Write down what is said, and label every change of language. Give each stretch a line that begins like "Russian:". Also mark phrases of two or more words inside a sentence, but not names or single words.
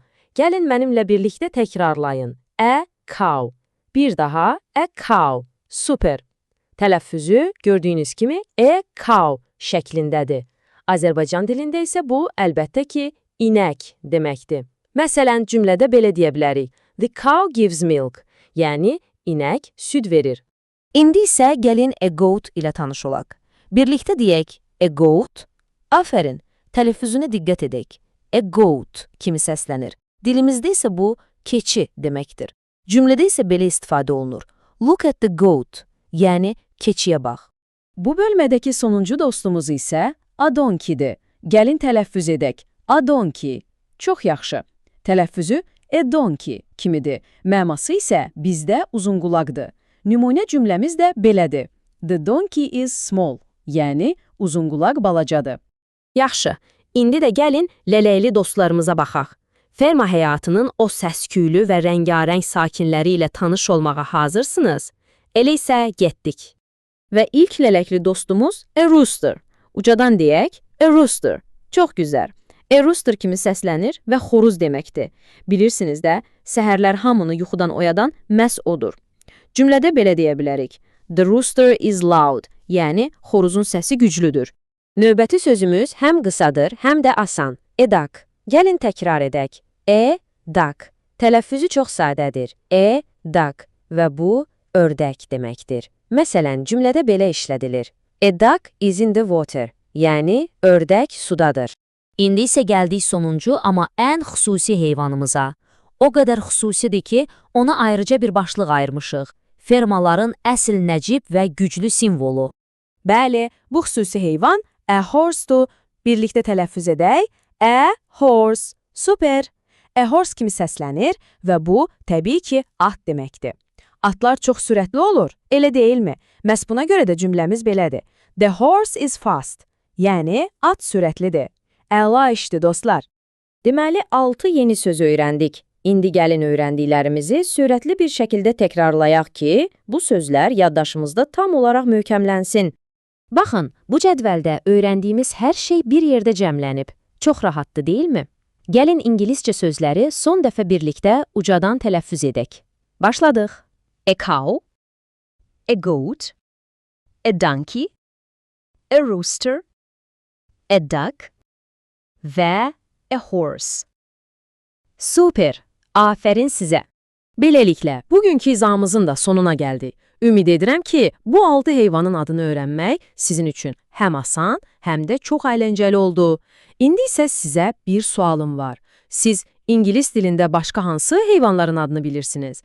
Azerbaijani: Gəlin mənimlə birlikdə təkrarlayın.
English: A cow.
Azerbaijani: Bir daha
English: a cow. Super.
Azerbaijani: Tələffüzü gördüyünüz kimi
English: a cow
Azerbaijani: şəklindədir. Azərbaycan dilində isə bu əlbəttə ki, inək deməkdir. Məsələn, cümlədə belə deyə bilərik.
English: The cow gives milk.
Azerbaijani: Yəni, inək süd verir. İndi isə gəlin
English: a goat
Azerbaijani: ilə tanış olaq. Birlikdə deyək,
English: a goat.
Azerbaijani: Afərin, tələffüzünə diqqət edək.
English: A goat
Azerbaijani: kimi səslənir. Dilimizdə isə bu keçi deməkdir. Cümlədə isə belə istifadə olunur.
English: Look at the goat,
Azerbaijani: yəni keçiyə bax. Bu bölmədəki sonuncu dostumuz isə
English: a donkey'dir.
Azerbaijani: Gəlin tələffüz edək.
English: A donkey.
Azerbaijani: Çox yaxşı. Tələffüzü
English: a donkey
Azerbaijani: kimidir. Məması isə bizdə uzunqulaqdır. Nümunə cümləmiz də belədir.
English: The donkey is small,
Azerbaijani: yəni uzunqulaq balacadır. Yaxşı, indi də gəlin lələkli dostlarımıza baxaq. Ferma həyatının o səsküylü və rəngarəng sakinləri ilə tanış olmağa hazırsınız? Elə isə getdik. Və ilk lələkli dostumuz
English: a rooster.
Azerbaijani: Ucadan deyək,
English: a rooster.
Azerbaijani: Çox gözəl.
English: A rooster
Azerbaijani: kimi səslənir və xoruz deməkdir. Bilirsiniz də, səhərlər hamını yuxudan oyadan məhz odur. Cümlədə belə deyə bilərik.
English: The rooster is loud,
Azerbaijani: yəni xoruzun səsi güclüdür. Növbəti sözümüz həm qısadır, həm də asan.
English: A duck.
Azerbaijani: Gəlin təkrar edək.
English: A duck.
Azerbaijani: Tələffüzü çox sadədir.
English: A duck
Azerbaijani: və bu ördək deməkdir. Məsələn, cümlədə belə işlədilir.
English: A duck is in the water,
Azerbaijani: yəni ördək sudadır. İndi isə gəldik sonuncu, amma ən xüsusi heyvanımıza. O qədər xüsusidir ki, ona ayrıca bir başlıq ayırmışıq. Fermaların əsl nəcib və güclü simvolu. Bəli, bu xüsusi heyvan
English: a horse-
Azerbaijani: dur. Birlikdə tələffüz edək.
English: A horse. Super. A horse
Azerbaijani: kimi səslənir və bu, təbii ki, at deməkdir. Atlar çox sürətli olur, elə deyilmi? Məhz buna görə də cümləmiz belədir.
English: The horse is fast.
Azerbaijani: Yəni, at sürətlidir. Əla işdir, dostlar. Deməli, 6 yeni söz öyrəndik. İndi gəlin öyrəndiklərimizi sürətli bir şəkildə təkrarlayaq ki, bu sözlər yaddaşımızda tam olaraq möhkəmlənsin. Baxın, bu cədvəldə öyrəndiyimiz hər şey bir yerdə cəmlənib. Çox rahatdır, deyilmi? Gəlin ingiliscə sözləri son dəfə birlikdə ucadan tələffüz edək. Başladıq.
English: A cow, a goat, a donkey, a rooster, a duck və a horse.
Azerbaijani: Super, afərin sizə. Beləliklə, bugünkü izahımızın da sonuna gəldik. Ümid edirəm ki, bu 6 heyvanın adını öyrənmək sizin üçün həm asan, həm də çox əyləncəli oldu. İndi isə sizə bir sualım var. Siz İngilis dilində başqa hansı heyvanların adını bilirsiniz?